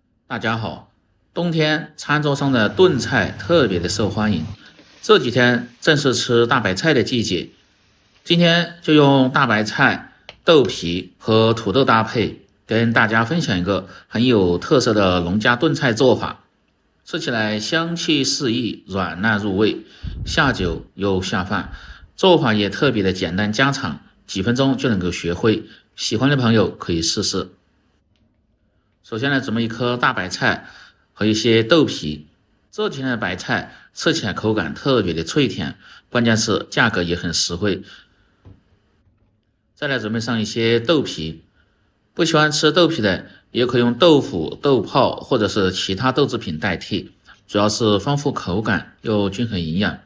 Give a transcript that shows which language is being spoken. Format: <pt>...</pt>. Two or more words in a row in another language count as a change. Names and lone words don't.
<zh>大家好，冬天餐桌上的炖菜特別的受歡迎，這幾天正是吃大白菜的季節。今天就用大白菜、豆皮和土豆搭配，跟大家分享一個很有特色的農家燉菜做法。吃起來香氣四溢，軟爛入味，下酒又下飯，做法也特別的簡單家常，幾分鐘就能夠學會。喜歡的朋友可以試試。首先呢，準備一顆大白菜和一些豆皮。這幾天的白菜吃起來口感特別的脆甜，關鍵是價格也很實惠。再來準備上一些豆皮，不喜歡吃豆皮的也可以用豆腐、豆泡或者是其他豆制品代替，主要是丰富口感又均衡营養。</zh>